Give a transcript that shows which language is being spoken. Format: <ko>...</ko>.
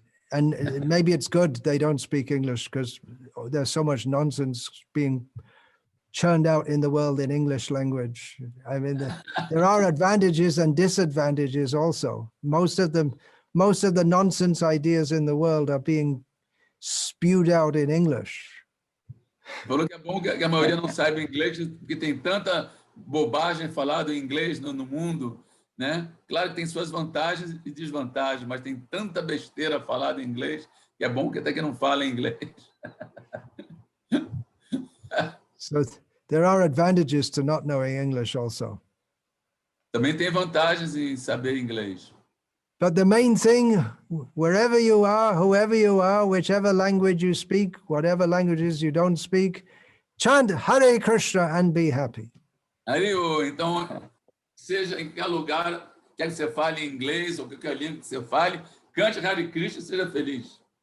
<en>And maybe it's good they don't speak English because there's so much nonsense being churned out in the world in English language. I mean, there are advantages and disadvantages also. Most of the nonsense ideas in the world are being spewed out in English.</en> <pt>Falou que é bom que a maioria não saiba inglês, porque tem tanta bobagem falada em inglês no mundo, né? Claro que tem suas vantagens e desvantagens, mas tem tanta besteira falada em inglês que é bom que até que não fala inglês.</pt> <en>So there are advantages to not knowing English also.</en> <pt>Também tem vantagens em saber inglês.</pt> <en>But the main thing, wherever you are, whoever you are, whichever language you speak, whatever languages you don't speak, chant Hare Krishna and be happy.</en> <pt>Ariô, então, seja em qualquer lugar, quer que você fale inglês ou qualquer língua que você fale, cante Hare Krishna e seja feliz.</pt>